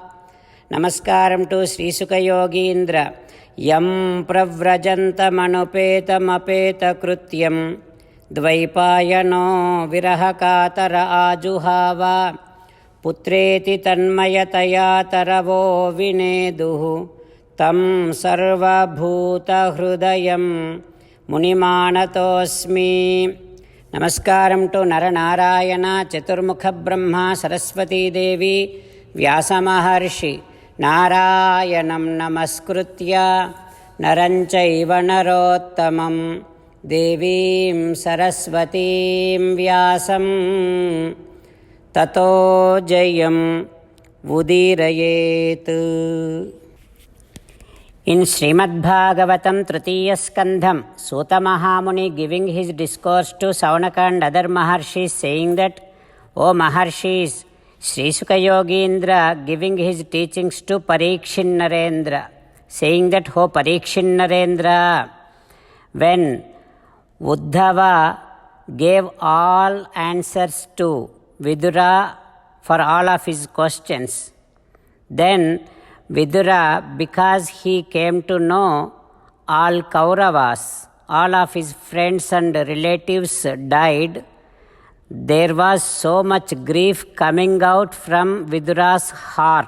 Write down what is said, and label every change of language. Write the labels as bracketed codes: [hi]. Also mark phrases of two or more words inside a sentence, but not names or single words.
[en] Namaskaram to Sri Sukha Yogindra. [sa] Yam pravrajantamanupetamapeta krutyam dvaipayano virahakatara ajuhava पुत्रेति तन्मयतया तरवो विनेदुः तं సర్వభూతహృదయం మునిమానతోస్మి. [en] Namaskaram to Naranarayana Chaturmukha Brahma Saraswatidevi Vyasamaharshi. [sa] నారాయణం నమస్కృత్య నరం చైవ నరోత్తమం దేవీం సరస్వతీం వ్యాసం తతో జయం ఉదీరయేత్. [en] In Srimad Bhagavatam Tritiya Skandham, Suta Mahamuni giving his discourse to Saunaka and other Maharshis saying that, O Maharshis, Sri Sukha Yogindra giving his teachings to Parikshin Narendra, saying that, O Parikshin Narendra, when Uddhava gave all answers to Vidura for all of his questions, then Vidura, because he came to know all Kauravas, all of his friends and relatives died, there was so much grief coming out from Vidura's heart.